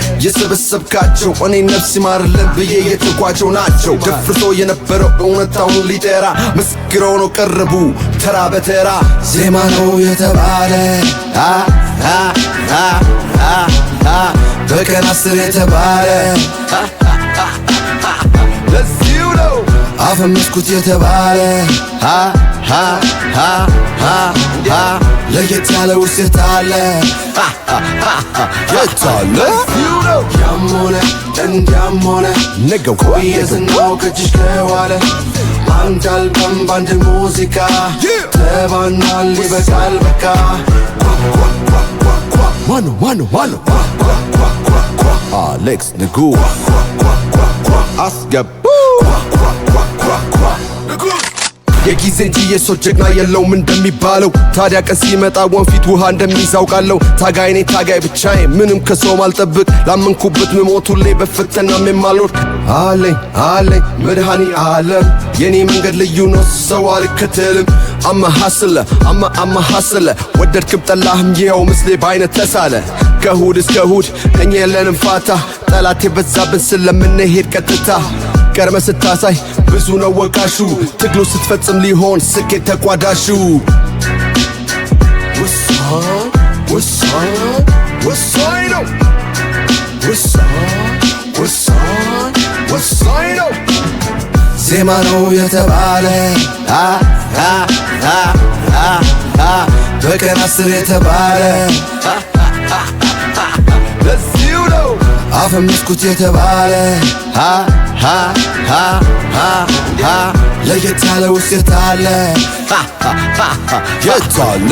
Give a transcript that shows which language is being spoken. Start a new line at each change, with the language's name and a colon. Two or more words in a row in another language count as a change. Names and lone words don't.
Amharic: የሰበሰብካቸው እኔ ነፍስ ይማርልን ብዬ የተኳቸው ናቸው። ደፍርሶ የነበረው እውነታውን ሊጠራ መስክረው ነው ቀረቡ ተራ በተራ። ዜማ ነው የተባለ አ፣ አ፣ አ፣ አ፣ አ፣ በቀን አስር የተባለ ለዚሁ ነው አፈመስኩት የተባለ አ፣ አ፣ አ፣ አ፣ አ፣ ለየት ያለ ውስጥ የታለ? የታለ? ያም ሆነ እንዲያም ሆነ
English: Nigga, what?
Amharic: ቆየ ዝናው ከእጅሽ ከዋለ። አንድ አልበም በአንድ ሙዚቃ Yeah. ተባኗል፣ ይበቃል በቃ። ኳ፣ ኳ፣ ኳ፣ ኳ፣ ኳ። ማነው፣ ማነው፣ ማነው? ኳ፣ ኳ፣ ኳ፣ ኳ፣ ኳ። አሌክስ ንጉስ። ኳ፣ ኳ፣ ኳ፣ ኳ፣ ኳ። አስገቡ። ኳ፣ ኳ፣ ኳ፣ ኳ፣ ኳ። የጊዜ እንጂ የሰው ጀግና የለውም እንደሚባለው። ታዲያ ቀን ሲመጣ ወንፊት ውሃ እንደሚይዝ አውቃለሁ። ታጋይ ነኝ ታጋይ ብቻዬ፣ ምንም ከሰው ማልጠብቅ። ላመንኩበት ምሞት ሁሌ በፈተና የማልወርድ። አለኝ፣ አለኝ መድኃኒ ዓለም። የኔ መንገድ ልዩ ነው፣ ሰው አልከተልም።
English: I'm a hustler, I'm a, I'm a hustler።
Amharic: ወደድክም ጠላህም ይኸው ምስሌ በአይነት ተሳለ። ከእሁድ እስከ እሁድ እኛ የለንም ፋታ። ጠላት የበዛብን ስለምንሄድ ቀጥታ። ቀድመ ስታሳይ ብዙ ነው ወቃሹ። ትግሉ ስትፈጽም ሊሆን ስኬት ተቋዳሹ። ወሳኝ፣ ወሳኝ፣ ወሳኝ ነው። ወሳኝ፣ ወሳኝ፣ ወሳኝ ነው። ዜማ ነው የተባለ አ፣ አ፣ አ፣ አ፣ አ፣ በቀን አስር የተባለ ለዚሁ ነው አፈመስኩት የተባለ አ፣ አ፣ አ፣ አ፣ አ፣ ለየት ያለ ውስጥ የታለ? የታለ?